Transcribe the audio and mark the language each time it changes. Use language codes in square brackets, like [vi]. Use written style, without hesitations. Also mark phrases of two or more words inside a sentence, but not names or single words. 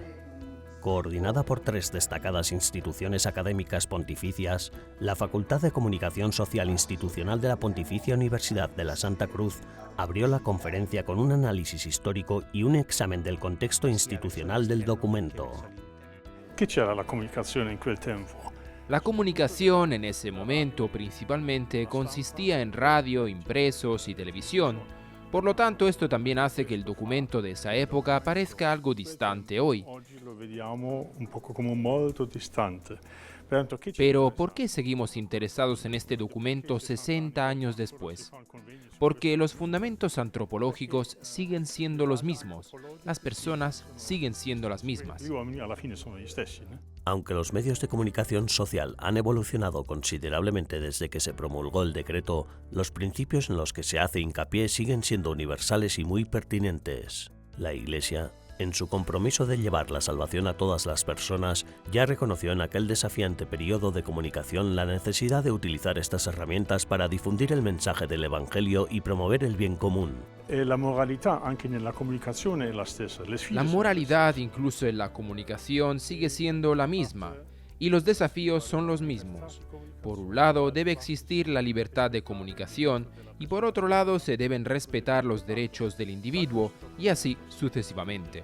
[es] Coordinada por 3 destacadas instituciones académicas pontificias, la Facultad de Comunicación Social Institucional de la Pontificia Universidad de la Santa Cruz abrió la conferencia con un análisis histórico y un examen del contexto institucional del documento. ¿Qué c'era la comunicación en aquel tiempo? La comunicación en ese momento principalmente consistía en radio, impresos y televisión. Por lo tanto, esto también hace que el documento de esa época parezca algo distante hoy. [it] Oggi lo vediamo un poco como molto distante. [es] Pero, ¿por qué seguimos interesados en este documento 60 años después? Porque los fundamentos antropológicos siguen siendo los mismos. Las personas siguen siendo las mismas. [it] Gli uomini alla fine sono gli stessi, [es] ¿no? Aunque los medios de comunicación social han evolucionado considerablemente desde que se promulgó el decreto, los principios en los que se hace hincapié siguen siendo universales y muy pertinentes. La Iglesia, en su compromiso de llevar la salvación a todas las personas, ya reconoció en aquel desafiante periodo de comunicación la necesidad de utilizar estas herramientas para difundir el mensaje del Evangelio y promover el bien común. [it] La moralità anche nella comunicazione è la stessa. [es] La moralidad incluso en la comunicación sigue siendo la misma y los desafíos son los mismos. Por un lado debe existir la libertad de comunicación y por otro lado se deben respetar los derechos del individuo y así sucesivamente.